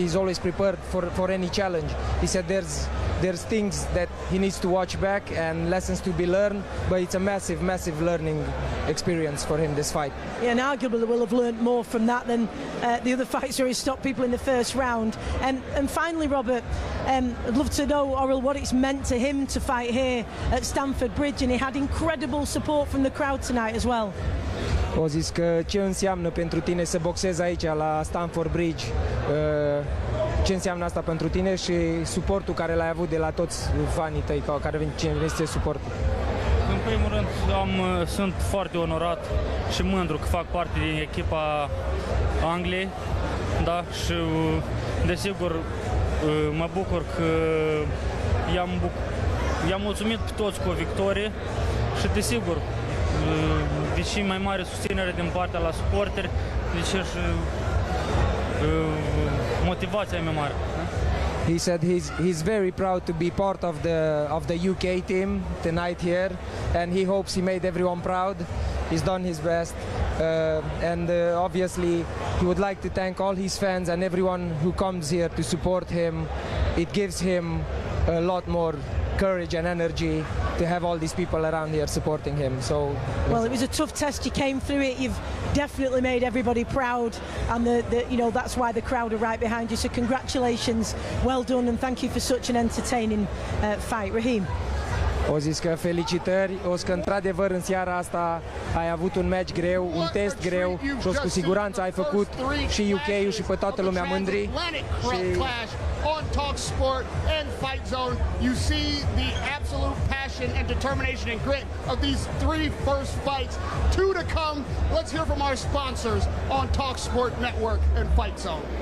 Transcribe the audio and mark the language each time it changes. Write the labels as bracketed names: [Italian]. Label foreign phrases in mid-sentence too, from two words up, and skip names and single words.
[English] He's always prepared for any challenge. He said there's things that he needs to watch back and lessons to be learned, but it's a massive learning experience for him, this fight. Yeah, and arguably will have learned more from that than the other fights where he stopped people in the first round. And finally, Robert, I'd love to know, Oral, what it's meant to him to fight here at Stamford Bridge, and he had incredible support from the crowd tonight as well. [Romanian] O zis că ce înseamnă pentru tine să boxezi aici la Stamford Bridge, ce înseamnă asta pentru tine și suportul care l-ai avut de la toți fanii tăi care vin să suportă. În primul rând, sunt foarte onorat și mândru că fac parte din echipa Angliei, da, și desigur mă bucur că i-am mulțumit pe toți cu o victorie și desigur, deși mai mare susținere din partea la suporteri, deci și motivația e mai mare. [English] He said he's very proud to be part of the UK team tonight here, and he hopes he made everyone proud. He's done his best, and obviously he would like to thank all his fans and everyone who comes here to support him. It gives him a lot more courage and energy to have all these people around here supporting him. So, well, it was a tough test. You came through it. You've definitely made everybody proud, and that's why the crowd are right behind you. So congratulations, well done, and thank you for such an entertaining fight, Raheem. [Romanian] O zis că felicitări, o zis că într-adevăr în seara asta ai avut un match greu, un test greu și o zis cu siguranță ai făcut și UK-ul și pe toată lumea mândri. [English] On talkSPORT and Fightzone, you see the absolute passion and determination and grit of these three first fights. Two to come. Let's hear from our sponsors on talkSPORT Network and Fightzone.